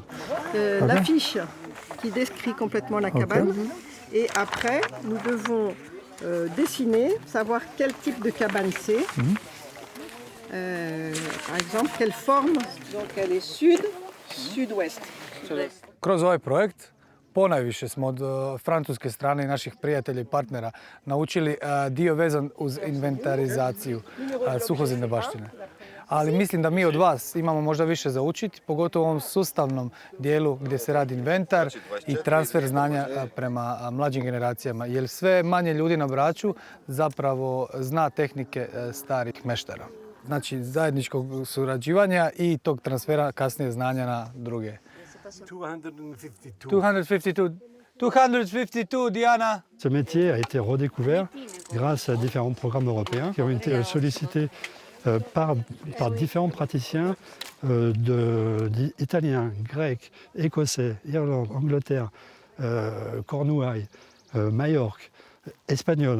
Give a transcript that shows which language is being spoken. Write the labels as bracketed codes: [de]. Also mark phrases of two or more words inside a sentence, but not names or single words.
[fr] L'affiche qui décrit complètement la cabane, et après, nous devons dessiner, savoir quel type de cabane c'est. Par exemple, quelle forme. Donc elle est sud, sud-ouest. [hr] Kroz ovaj projekt ponajviše smo od francuske strane i naših prijatelja i partnera naučili dio vezan uz inventarizaciju suhozemne baštine. Ali mislim da mi od vas imamo možda više za učiti, pogotovo u ovom sustavnom dijelu gdje se radi inventar i transfer znanja prema mlađim generacijama, jer sve manje ljudi na Braču zapravo zna tehnike starih meštara. Znači zajedničkog surađivanja i tog transfera kasnije znanja na druge. 252, Diana. [fr] Ce métier a été redécouvert grâce à différents programmes européens qui ont été sollicités par différents praticiens italiens, grecs, écossais, Irlande, Angleterre, Cornouailles, Majorque, espagnols.